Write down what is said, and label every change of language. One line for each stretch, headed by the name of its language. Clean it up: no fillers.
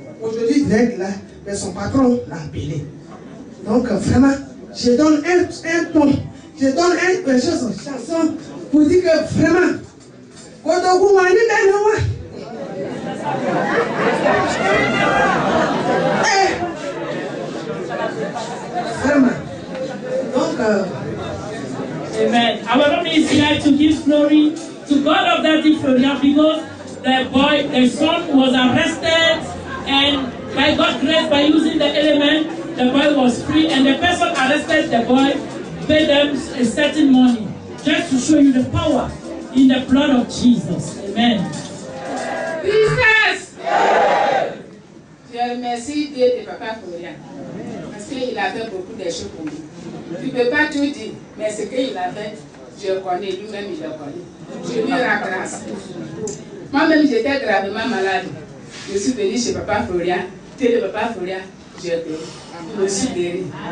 French: Aujourd'hui, direct là, mais son patron l'a appelé. Donc, vraiment, je donne un ton. Je donne une chanson pour dire que vraiment, vraiment. Donc, Amen.
English: Our mommy is here to give glory to God of Daddy Florian because the son was arrested, and by God's grace, by using the element, the boy was free, and the person arrested the boy paid them a certain money, just to show you the power in the blood of Jesus. Amen. Jesus!
French: Je remercie Dieu de Papa Florian parce qu'il a fait beaucoup de choses pour nous. Tu ne peux pas tout dire, mais ce qu'il a fait, je le connais, lui-même il le connaît. Je lui rends grâce. Moi-même j'étais gravement malade. Je suis venue chez Papa Florian, Dieu de Papa Florian j'ai guéri. Je me suis guéri.